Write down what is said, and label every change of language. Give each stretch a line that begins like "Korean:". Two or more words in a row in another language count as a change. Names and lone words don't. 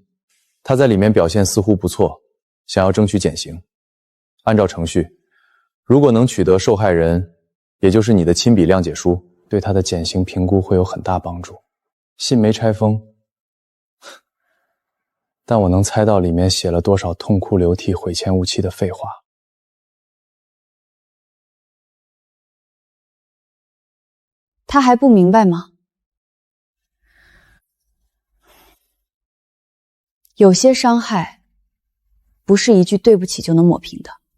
Chinese: 他在裡面表現似乎不錯，想要爭取減刑。按照程序，如果能取得受害人，也就是你的親筆諒解書，對他的減刑評估會有很大幫助。信沒拆封，但我能猜到裡面寫了多少痛哭流涕、悔前無期的廢話。他還不明白嗎？有些傷害，不是一句對不起就能抹平的。